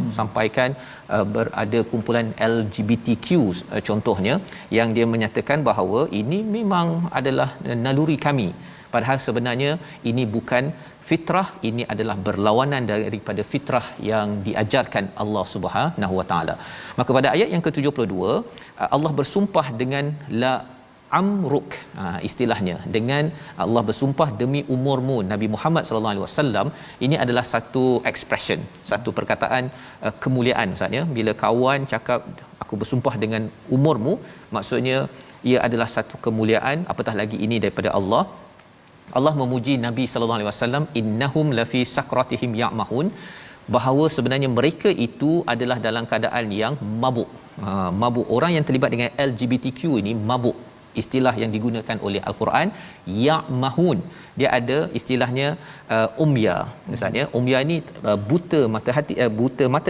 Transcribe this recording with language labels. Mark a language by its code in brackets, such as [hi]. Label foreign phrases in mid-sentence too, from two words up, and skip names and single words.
[ms] Sampaikan berada kumpulan LGBTQ contohnya, yang dia menyatakan bahawa ini memang adalah naluri kami, padahal sebenarnya ini bukan fitrah, ini adalah berlawanan daripada fitrah yang diajarkan [ar] الله سبحانه وتعالى. [ms] Maka pada ayat yang ke-72 Allah bersumpah dengan [ar] لعمرك, [ms] istilahnya, dengan Allah bersumpah demi umurmu Nabi Muhammad [ar] صلى الله عليه وسلم. [ms] Ini adalah satu expression, satu perkataan kemuliaan. Maksudnya bila kawan cakap aku bersumpah dengan umurmu, maksudnya ia adalah satu kemuliaan, apatah lagi ini daripada Allah. Allah memuji Nabi [ar] صلى الله عليه وسلم, إنهم لفي سكرتهم يعمهون, [ms] bahawa sebenarnya mereka itu adalah dalam keadaan yang mabuk. Mabuk, orang yang terlibat dengan LGBTQ ini mabuk, istilah yang digunakan oleh al-Quran, ya'mahun. Dia ada istilahnya umya. Misalnya umya ni buta mata hati, buta mata.